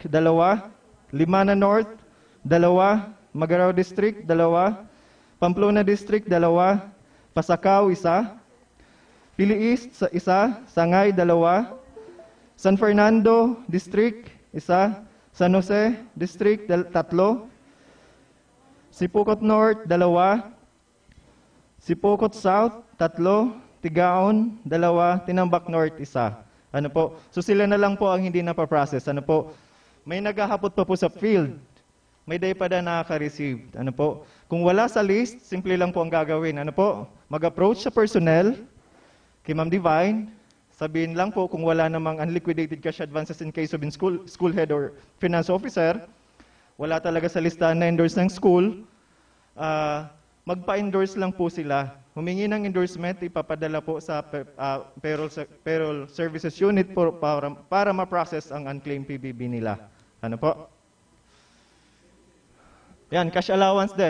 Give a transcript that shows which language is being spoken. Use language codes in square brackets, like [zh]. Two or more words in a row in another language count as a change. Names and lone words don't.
[tl] 2, Limana North 2, Magarao District 2, Pamplona District 2, Pasacao 1, Pili East 1, Sangay 2, San Fernando District 1, San Jose District 3, Sipokot North 2, Sipokot South 3, Tigaon 2, Tinambak North 1. Ano po? So sila na lang po ang hindi napaprocess. Ano po? May naghahapot pa po sa field. May day pa na nakaka-receive. Ano po? Kung wala sa list, simple lang po ang gagawin. Ano po? Mag-approach sa personnel, kay Ma'am Divine, sabihin lang po kung wala namang [en] unliquidated cash advances in case of school head or finance officer, [tl] wala talaga sa listahan na endorse ng school, magpa-endorse lang po sila. Humingi ng endorsement, ipapadala po sa Payroll Services Unit para ma-process ang [en] unclaimed PBB [tl] nila. Ano po? Yan, [en] cash allowance [tl] din.